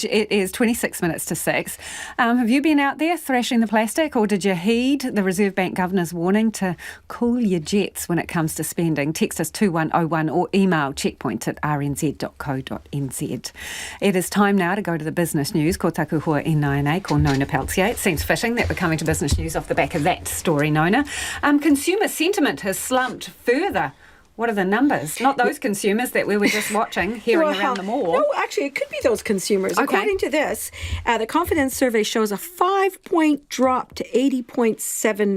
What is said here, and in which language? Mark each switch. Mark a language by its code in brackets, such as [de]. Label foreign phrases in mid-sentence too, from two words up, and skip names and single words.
[en] It is 26 minutes to 6. Have you been out there thrashing the plastic, or did you heed the Reserve Bank Governor's warning to cool your jets when it comes to spending? Text us 2101 or email checkpoint@rnz.co.nz. It is time now to go to the business news. [mi] Ko taku hoa e Nāianei, ko Nona Peltier. [en] It seems fitting that we're coming to business news off the back of that story, Nona. Consumer sentiment has slumped further. What are the numbers? Not those consumers that we were just watching, hearing around the mall. No, actually, it could be those consumers. Okay. According to this, the confidence survey shows a 5-point drop to 80.7.